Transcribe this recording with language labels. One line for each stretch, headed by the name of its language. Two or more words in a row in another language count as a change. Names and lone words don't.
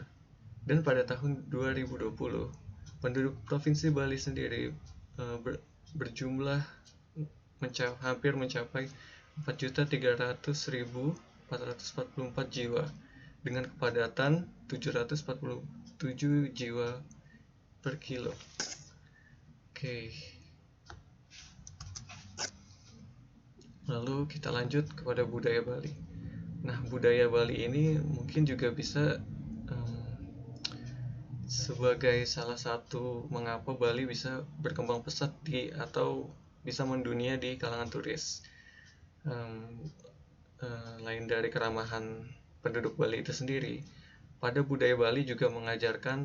Indonesian: Dan pada tahun 2020, penduduk Provinsi Bali sendiri berjumlah hampir mencapai 4.300.444 jiwa dengan kepadatan 747 jiwa per kilo. Oke. Lalu kita lanjut kepada budaya Bali. Nah, budaya Bali ini mungkin juga bisa sebagai salah satu mengapa Bali bisa berkembang pesat atau bisa mendunia di kalangan turis. Lain dari keramahan penduduk Bali itu sendiri, pada budaya Bali juga mengajarkan